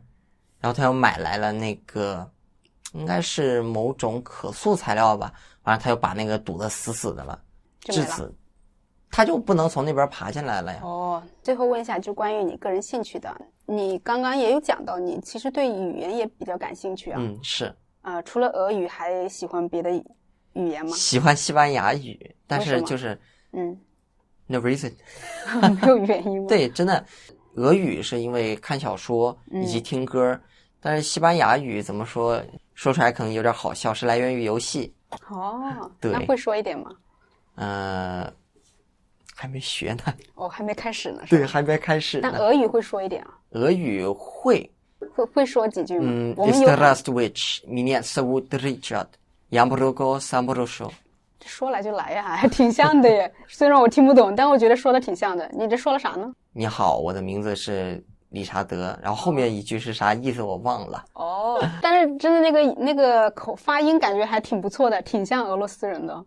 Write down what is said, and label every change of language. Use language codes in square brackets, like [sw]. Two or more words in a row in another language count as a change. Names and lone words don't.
[zh] 然后她又买来了那个应该是某种可塑材料吧，完了她又把那个堵得死死的了，至此它就不能从那边爬进来了呀。最后问一下，就关于你个人兴趣的，你刚刚也有讲到你其实对语言也比较感兴趣啊。是除了俄语还喜欢别的语言吗？喜欢西班牙语，但是就是 [en] no reason [zh] 没有原因吗？对，真的，俄语是因为看小说以及听歌，但是西班牙语怎么说出来可能有点好笑，是来源于游戏。对，那会说一点吗？还没学呢。还没开始呢。对，还没开始呢。但俄语会说一点啊？俄语会说几句吗 [ru] ？Istaraствуйте, меня зовут Ричард, я много самброшу。 [zh] 说来就来呀，还挺像的耶。虽然我听不懂，但我觉得说的挺像的。你这说了啥呢？你好，我的名字是理查德，然后后面一句是啥意思我忘了。但是真的那个发音感觉还挺不错的，挺像俄罗斯人的。